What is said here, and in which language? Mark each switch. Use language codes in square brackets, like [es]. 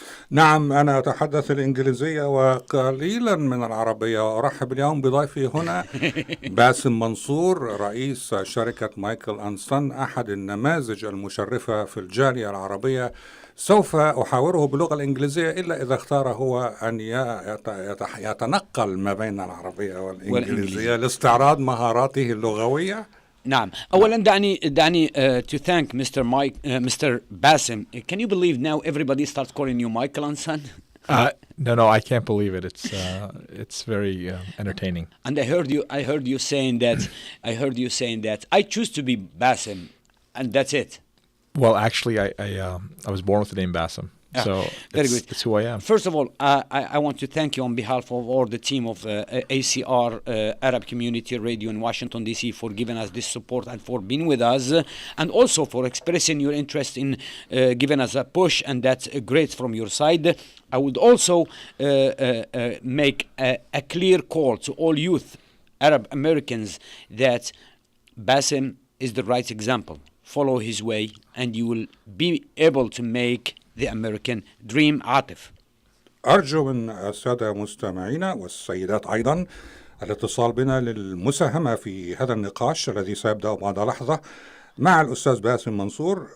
[ar] نعم، أنا أتحدث الإنجليزية وقليلا من العربية، وأرحب اليوم بضيفي هنا باسم منصور، رئيس شركة مايكل أنسون، أحد النماذج المشرفة في الجالية العربية. سوف أحاوره باللغة الإنجليزية إلا إذا اختار هو أن يتنقل ما بين العربية والإنجليزية لاستعراض مهاراته اللغوية. نعم، أولا دعني [en] to thank Mr. Basim. Can you believe now everybody starts calling you Michael Anson? No, I can't believe it. It's very entertaining. And I heard you saying that I choose to be Basim, and that's it. Well, actually, I was born with the name Basim. So very good. It's who I am. First of all, I want to thank you on behalf of all the team of ACR, Arab Community Radio in Washington, D.C. for giving us this support and for being with us, and also for expressing your interest in giving us a push, and that's great from your side. I would also make a clear call to all youth, Arab Americans, that Basim is the right example. Follow his way and you will be able to make the American dream. [ar] عاطف. أرجو من السادة مستمعينا والسيدات أيضا الاتصال بنا للمساهمة في هذا النقاش الذي سيبدأ بعد لحظة مع الأستاذ باسم منصور.